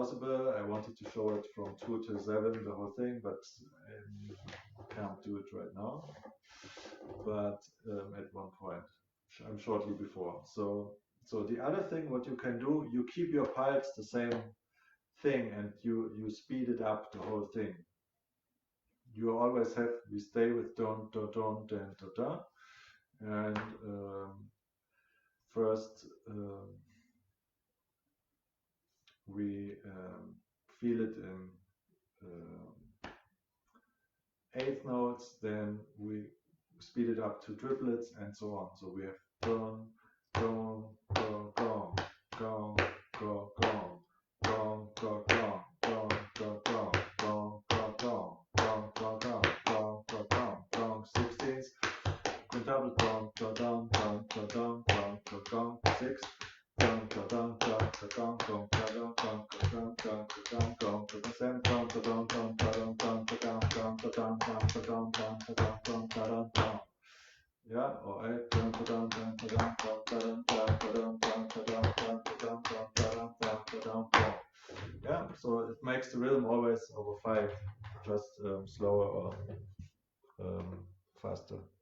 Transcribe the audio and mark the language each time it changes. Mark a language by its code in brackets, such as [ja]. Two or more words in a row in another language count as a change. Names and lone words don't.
[en] I wanted to show it from 2 to 7, the whole thing, but I can't do it right now, but at one point, shortly before. So the other thing, what you can do, you keep your pulse the same thing, and you speed it up, the whole thing. You always have, we stay with don, do, don, dan, da, da, and first we feel it in eighth notes, then we speed it up to triplets and so on. So we have don, don, do, gong, gong, go, gong, gong, go, gong, gong, go, gong, gong, go, gong, gong, go, gong, gong, go, gong, gong, 16th, quintuple gong, do, don, gong, do, don, gong, go, gong, 6, gong, do, don, gong, go, gong, gong, do, don, gong, go, gong, gong, go, gong, gong, go, 7, gong, do, don, gong, do, don, gong, go, gong, gong, do, don, gong, do, don, gong, do, don, gong, do, don, gong. Yeah, or 8, dun, dun, dun, dun, dun, dun, dun, dun, dun, dun, dun, dun, dun, dun, dun, dun, dun. Yeah, so it makes the rhythm always over 5, just slower or faster.